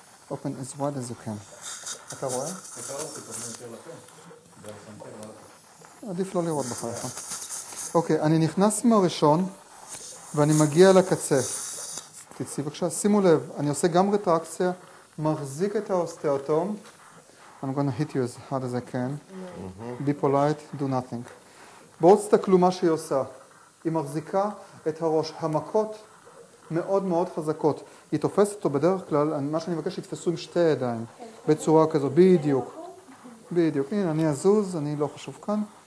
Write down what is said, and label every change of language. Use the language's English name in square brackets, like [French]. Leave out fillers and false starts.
[English] Open as wide as you can. [Hebrew] אתה רואה? עדיף לא לראות בחייך. אוקיי, אני נכנס מהראשון ואני מגיע לקצה. תצאי בבקשה, שימו לב, אני עושה גם רטרקציה, מחזיק את האוסטאוטום. [English] I'm gonna hit you as hard as I can. Be polite, do nothing. [Hebrew] בואו תסתכלו מה שהיא עושה. היא מחזיקה את הראש. המכות מאוד מאוד חזקות. היא תופסת אותו בדרך כלל, מה שאני מבקש שתתפסו עם שתי ידיים. בצורה כזו, בדיוק. בדיוק. הנה, אני אזוז, אני לא חשוב כאן.